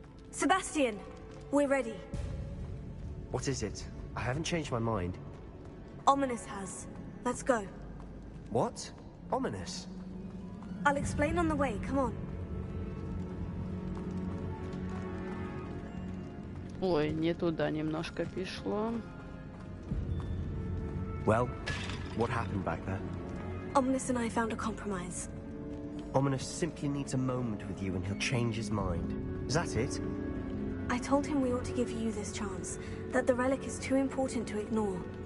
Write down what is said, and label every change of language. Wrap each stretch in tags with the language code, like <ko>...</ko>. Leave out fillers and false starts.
<en>Sebastian, we're ready. What is it? I haven't changed my mind. Ominous has. Let's go. What? Ominous? I'll explain on the way, come on.</en> <ru>Ой, не туда немножко пришло.</ru> <en>Well, what happened back there? Ominous and I found a compromise. Ominous simply needs a moment with you and he'll change his mind. Is that it? I told him we ought to give you this chance, that the relic is too important to ignore.</en>